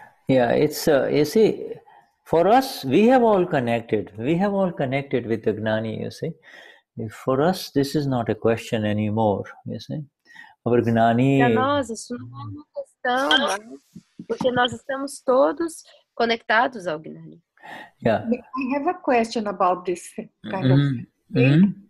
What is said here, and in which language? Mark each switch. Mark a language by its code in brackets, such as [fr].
[en] Yeah, it's you see, for us, we have all connected with the Gnani, you see. For us, this is not a question anymore, you see. Our Gnani... [pt] Para nós, isso não é uma questão, né? Porque nós estamos todos conectados ao Gnani. [en] Yeah. I have a question about this kind of thing.